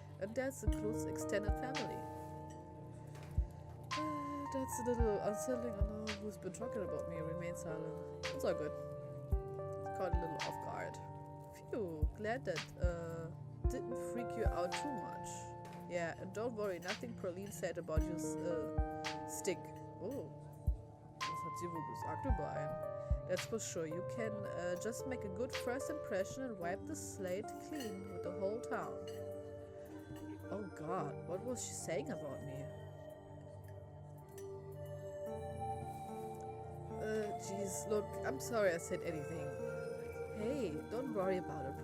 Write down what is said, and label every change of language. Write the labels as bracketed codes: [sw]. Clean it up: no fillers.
[en] And that includes extended family. That's a little unsettling. I know who's been talking about me. Remain silent. It's all good. Caught a little off guard. Phew, glad that didn't freak you out too much. Yeah, and don't worry, nothing Perlene said about your stick. [de] Oh, was hat sie wohl gesagt über einen? [en] That's for sure. You can just make a good first impression and wipe the slate clean with the whole town. Oh God, what was she saying about me? Jeez, look, I'm sorry I said anything. Hey, don't worry about it.